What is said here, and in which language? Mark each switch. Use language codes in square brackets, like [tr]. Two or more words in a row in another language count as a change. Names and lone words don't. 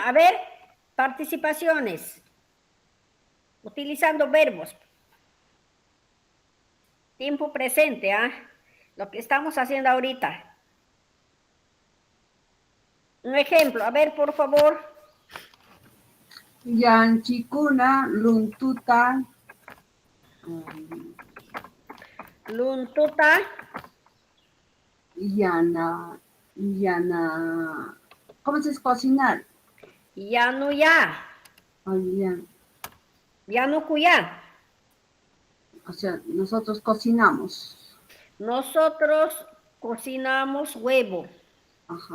[es] A ver, participaciones. Utilizando verbos. Tiempo presente, ¿ah? Lo que estamos haciendo ahorita. Un ejemplo, a ver, por favor. [qu] Yanchikuna, luntuta. Luntuta. Yana. [es] ¿Cómo se dice cocinar? [qu] Yanuya. Yanukuya. [es] O sea, nosotros cocinamos. Nosotros cocinamos huevo.